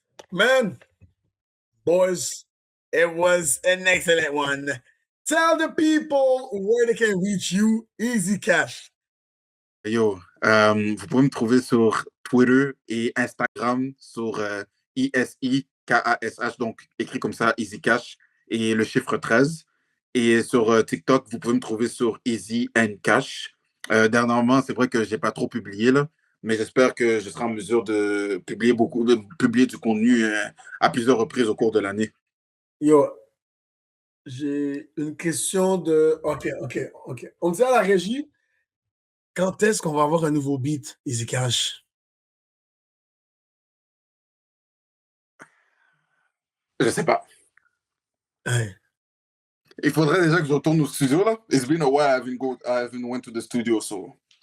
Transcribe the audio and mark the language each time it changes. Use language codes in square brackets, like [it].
[en] Man, boys, it was an excellent one. Tell the people where they can reach you. Easy Cash. [fr] Yo, vous pouvez me trouver sur Twitter et Instagram sur ISIKASH, donc écrit comme ça, Easy Cash, et le chiffre 13. Et sur TikTok, vous pouvez me trouver sur Easy and Cash. Dernièrement, c'est vrai que je n'ai pas trop publié, là, mais j'espère que je serai en mesure de publier du contenu à plusieurs reprises au cours de l'année. Yo, j'ai une question de... OK. On dit à la régie, quand est-ce qu'on va avoir un nouveau beat, Easy Cash? Je sais pas. Hey. Il faudrait déjà que je retourne au studio, là. [en] It's been a while I haven't went to the studio, so...